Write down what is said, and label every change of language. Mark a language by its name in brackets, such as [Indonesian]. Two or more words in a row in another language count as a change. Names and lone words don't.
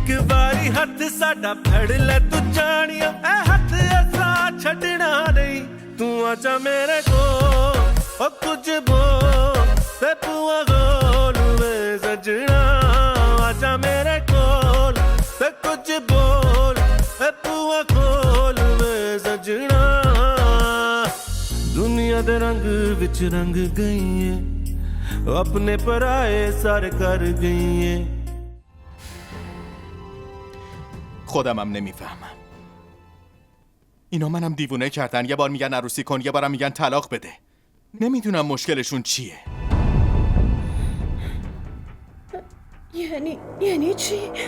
[Punjabi] ਬਾਰੀ ਹੱਥ ਸਾਡਾ ਫੜ ਲੈ ਤੂੰ ਜਾਨੀਆ ਏ ਹੱਥ ਐਸਾ ਛੱਡਣਾ ਨਹੀਂ ਤੂੰ ਆਜਾ ਮੇਰੇ ਕੋ ਓ ਕੁਛ ਬੋਲ ਤੇ ਪੁਆ ਗੋਲ ਮੈਂ ਸਜਣਾ ਆਜਾ ਮੇਰੇ ਕੋਲ ਤੇ ਕੁਛ ਬੋਲ ਤੇ ਪੁਆ ਗੋਲ ਮੈਂ ਸਜਣਾ ਦੁਨੀਆ ਦੇ ਰੰਗ ਵਿਚ ਰੰਗ ਗਈ ਹੈ ਅਪਣੇ ਪਰਾਏ ਸਰ ਕਰ ਗਈ ਹੈ अपने पराए सर कर गई है [Persian] خودم هم نمیفهمم. اینا منم دیوونه کردن. یه بار میگن عروسی کن، یه بارم میگن طلاق بده. نمیدونم مشکلشون چیه. یعنی چی؟